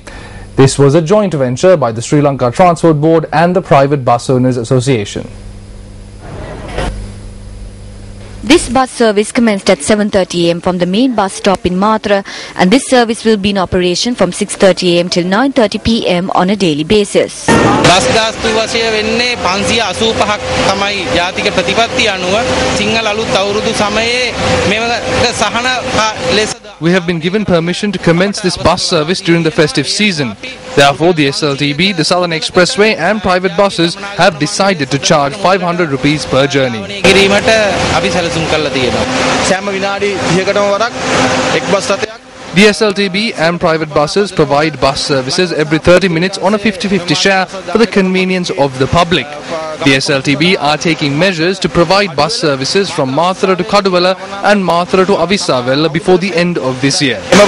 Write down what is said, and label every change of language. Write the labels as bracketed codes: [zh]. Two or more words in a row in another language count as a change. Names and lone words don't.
[en] This was a joint venture by the Sri Lanka Transport Board and the Private Bus Owners Association. This bus service commenced at 7:30 am from the main bus stop in Mathura, and this service will be in operation from 6:30 am till 9:30 pm on a daily basis. [si] බස් ගාස්තු වශයෙන් වෙන්නේ 585ක් තමයි ජාතික ප්‍රතිපත්ති අනුව සිංහල අලුත් අවුරුදු සමයේ මේක සහන ලෙස. [en] We have been given permission to commence this bus service during the festive season. Therefore, the SLTB, the Southern Expressway and private buses have decided to charge 500 rupees per journey. [si] කිරීමට අපි සැලසුම් කරලා තියෙනවා. සෑම විනාඩි 30කටම වරක් එක් බස් රථයක්. [en] The SLTB and private buses provide bus services every 30 minutes on a 50-50 share for the convenience of the public. The SLTB are taking measures to provide bus services from Mathura to Kaduvela and Mathura to Avisavela before the end of this year.